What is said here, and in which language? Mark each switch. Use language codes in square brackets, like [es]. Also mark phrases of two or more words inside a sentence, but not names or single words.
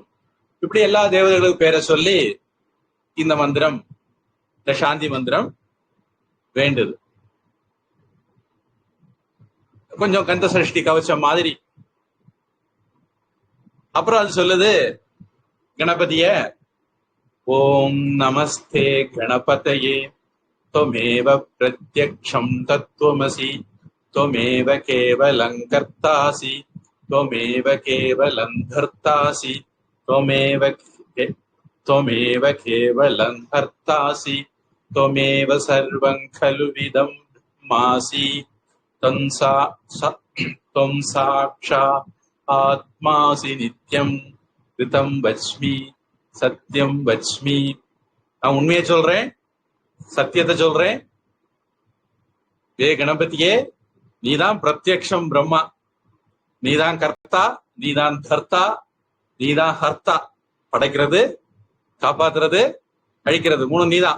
[ta] இப்படி எல்லா தேவதைகளுக்கு பேரை சொல்லி இந்த மந்திரம், இந்த சாந்தி மந்திரம் வேண்டுது. கொஞ்சம் கந்த சஷ்டி கவச்சம் மாதிரி. அப்புறம் அது சொல்லுது கணபதிய, [sa] ॐ नमस्ते गणपतये त्वमेव प्रत्यक्षं तत्त्वमसि त्वमेव केवलं कर्तासि त्वमेव केवलं धर्तासि त्वमेव केवलं हर्तासि त्वमेव सर्वं खलु विदं ब्रह्मासि त्वं साक्षात् आत्मासि नित्यं ऋतं वच्मि सत्यं वच्मि. [ta] நான் உண்மையை சொல்றேன், சத்தியத்தை சொல்றேன். ஏ கணபதியே, நீதான் பிரத்யக்ஷம் பிரம்மா, நீதான் கர்த்தா, நீதான் தர்த்தா, நீதான் ஹர்த்தா. படைக்கிறது, காப்பாத்துறது, அழிக்கிறது, 3 நீதான்.